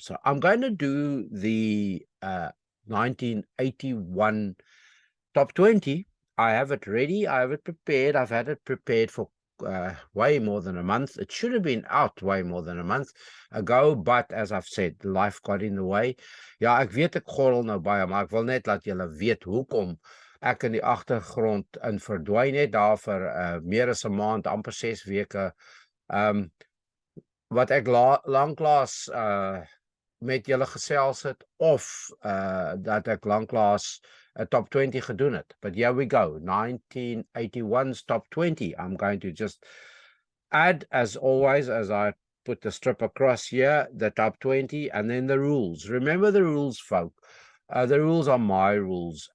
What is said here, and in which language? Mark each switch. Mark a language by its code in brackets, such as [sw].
[en] So I'm going to do the 1981 top 20. I have it ready. I have it prepared. I've had it prepared for way more than a month. It should have been out way more than a month ago, but as I've said, life got in the way. [af] Ja, ek weet ek gorrel nou baie, maar ek wil net laat julle weet hoekom ek in die agtergrond in verdwyn het daar vir meer as 'n maand, amper 6 weke. Wat ek lanklaas met julle gesels het, of dat ek lanklaas 'n top 20 gedoen het. [en] But here we go, 1981's top 20. I'm going to just add, as always, as I put the strip across here, the top 20, and then the rules. Remember the rules, folk. The rules are my rules.